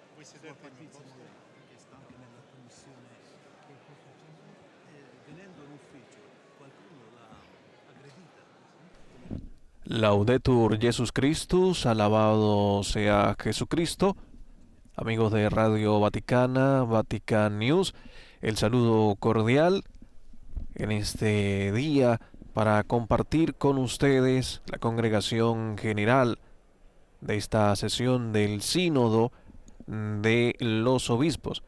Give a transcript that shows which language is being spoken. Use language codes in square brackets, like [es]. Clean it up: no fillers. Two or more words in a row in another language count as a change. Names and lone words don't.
[it] Suor Patrizia che sta anche nella commissione, che questo giorno, venendo in ufficio, qualcuno l'ha aggredita. [la] Laudetur Jesus Christus, [es] alabado sea Jesucristo. Amigos de Radio Vaticana, Vatican News, el saludo cordial en este día para compartir con ustedes la congregación general de esta sesión del Sínodo de los Obispos.